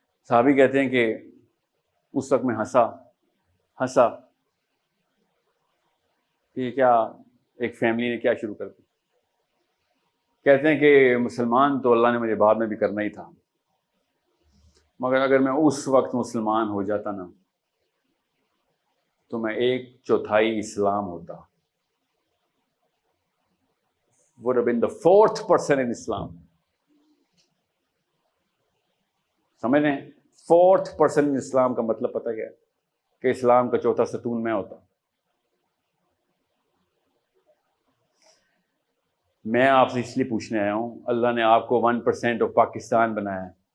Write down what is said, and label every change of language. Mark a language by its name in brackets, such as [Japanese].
[Urdu] صحابی کہتے ہیں کہ اس وقت میں ہنسا کہ کیا ایک فیملی نے کیا شروع کر دی. کہتے ہیں کہ مسلمان تو اللہ نے مجھے بعد میں بھی کرنا ہی تھا, مگر اگر میں اس وقت مسلمان ہو جاتا نا تو میں 1/4 اسلام ہوتا. [English] would have been the 4th person in Islam. [Urdu] سمجھ رہے ہیں [English] 4th person in Islam [Urdu] کا مطلب پتہ کیا ہے کہ اسلام کا 4تھا ستون میں ہوتا. میں آپ سے اس لیے پوچھنے آیا ہوں, اللہ نے آپ کو 1% آف پاکستان بنایا ہے.